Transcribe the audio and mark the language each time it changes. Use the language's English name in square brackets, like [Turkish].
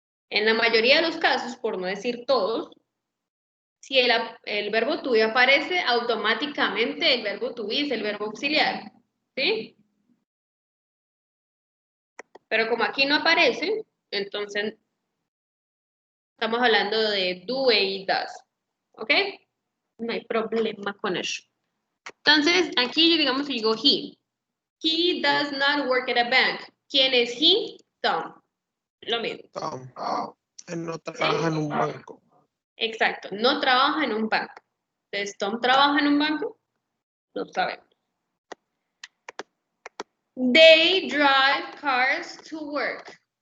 [Spanish] En la mayoría de los casos, por no decir todos, si el verbo to be aparece, automáticamente el verbo to be es el verbo auxiliar. ¿Sí? Pero como aquí no aparece, entonces estamos hablando de do y does. ¿Ok? No hay problema con eso. Entonces, aquí digamos que digo he. [English] He does not work at a bank. [Spanish] ¿Quién es he? Tom. Lo mismo. Tom. Él no trabaja en un banco. Exacto. No trabaja en un banco. Entonces, ¿Tom trabaja en un banco? No sabemos. [English] They drive cars to work.